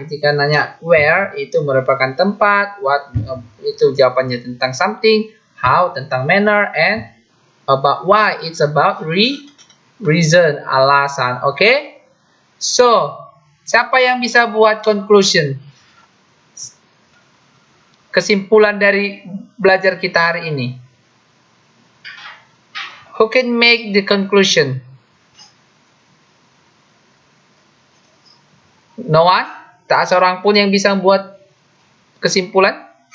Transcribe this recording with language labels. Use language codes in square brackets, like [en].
[id] Ketika nanya where, itu merupakan tempat, what itu jawabannya tentang something, how tentang manner, and about why, it's about reason, alasan. Oke? So, siapa yang bisa buat conclusion? Kesimpulan dari belajar kita hari ini. [en] Who can make the conclusion? No one? [id] Tak seorang pun yang bisa buat kesimpulan?